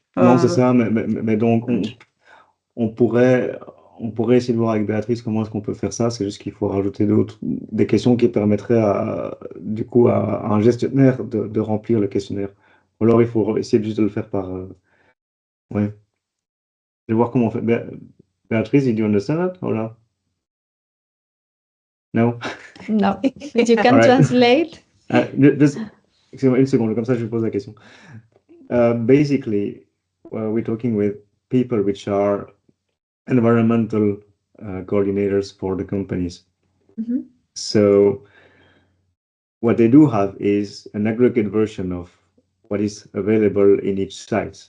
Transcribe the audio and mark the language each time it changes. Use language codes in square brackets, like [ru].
[fr] Non, c'est ça, mais donc on pourrait, on pourrait essayer de voir avec Béatrice comment est-ce qu'on peut faire ça. C'est juste qu'il faut rajouter des questions qui permettraient du coup à un gestionnaire de remplir le questionnaire. Ou alors il faut essayer juste de le faire par. Ouais. Je vais voir comment on fait. [en] Béatrice, did you understand that or not? No? No, but you can All right. translate. [fr] Excusez-moi une seconde, comme ça je pose la question. [en] Basically, we're talking with people which are environmental coordinators for the companies. Mhm. So what they do have is an aggregate version of what is available in each site.